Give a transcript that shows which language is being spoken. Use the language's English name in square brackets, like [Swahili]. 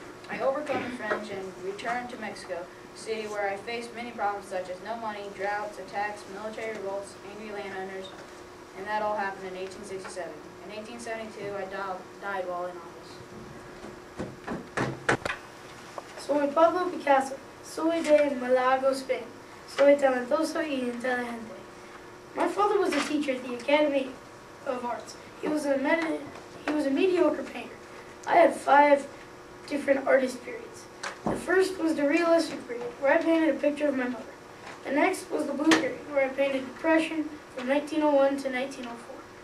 [English] I overcame the French and returned to Mexico City, where I faced many problems such as no money, droughts, attacks, military revolts, angry landowners, and that all happened in 1867. In 1872, I died while in office. [Spanish] Soy Pablo Picasso. Soy de Malaga, Spain. Soy talentoso y inteligente. [English] My father was a teacher at the Academy of Arts. He was a mediocre painter. I had 5 different artist periods. The first was the realistic period, where I painted a picture of my mother. The next was the blue period, where I painted Depression from 1901 to 1904.